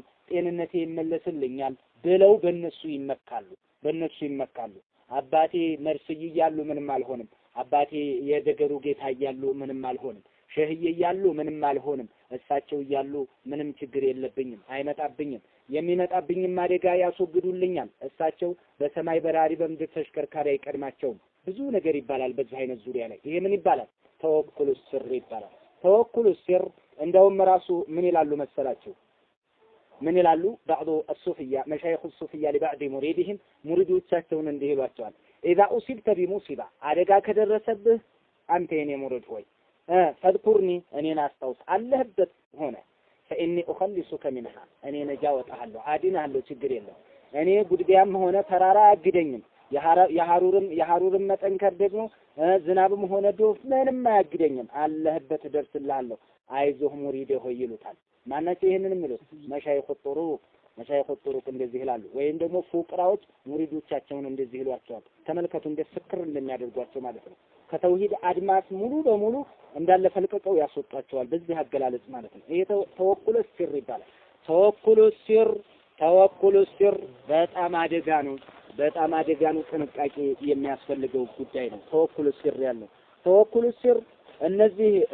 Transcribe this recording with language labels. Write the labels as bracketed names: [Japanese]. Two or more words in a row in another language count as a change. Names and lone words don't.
[Amharic] ጤንነቴ ይመለስልኛል ብለው በእነሱ ይመካሉ አባቴ መርስይ ይያሉ ምንም አልሆንም አባቴ የደገሩ ጌታ ይያሉ ምንም አልሆንም ሸህዬ ይያሉ ምንም አልሆንም እሳቸው ይያሉ ምንም ችግር የለብኝም አይመጣብኝም የሚመጣብኝም አደጋ ያስወግዱልኛል። እሳቸው በሰማይ በራሪ በምድር ተሽከርካሪ አይቀድማቸውም። ብዙ ነገር ይባላል በዚህ አይነት ዙሪያ ላይ። ይሄ ምን ይባላል? [Arabic] توكل السر [Amharic] ይባላል። [Arabic] توكل السر [Amharic] እንደውም ራሱ ምን ይላሉ መሰላችሁ? ምን ይላሉ? [Arabic] بعض الصوفية مشايخ الصوفية لبعض مريدهم [Amharic] ሙሪዶቻቸውን እንዲህ ይሏቸዋል። [Arabic] إذا أصبت بمصيبة [Amharic] አደጋ ከደረሰብህ አንተ የኔ ሙሪድ ሆይ ፈድኩርኒ እኔን አስታውስ አለህበት ሆነ [Arabic] فإني أخلصك منها [Amharic] እኔ ነጃ ወጣሃለሁ አድንሃለሁ ችግር የለም እኔ ጉድቢያም ሆነ ተራራ አያግደኝም የሐሩርም መጠንከር ደግሞ ዝናብም ሆነ ዶፍ ምንም አያግደኝም አለህበት ደርስልሃለሁ አይዞህ ሙሪዴ ሆይ ይሉታል። ማናቸው ይሄንን የሚሉት? [Arabic] مشايخ الطرق [Amharic] እንደዚህ ይላሉ። ወይም ደግሞ ፉቅራዎች ሙሪዶቻቸውን እንደዚህ ይሏቸዋል። ተመልከቱ እንደ ፍክር እንደሚያደርጓቸው ማለት ነው። ከተውሂድ አድማስ ሙሉ በሙሉ እንዳለ ፈልቀቀው ያስወጣቸዋል በዚህ አገላለጽ ማለት ነው። ይሄ [Arabic] توكل السر [Amharic] ይባላል። [Arabic] توكل السر [Amharic] በጣም አደጋ ነው። በጣም አደጋ ነው። ጥንቃቄ የሚያስፈልገው ጉዳይ ነው። [Arabic] توكل السر [Amharic] ያለው [Arabic] توكل السر [Amharic] እነዚህ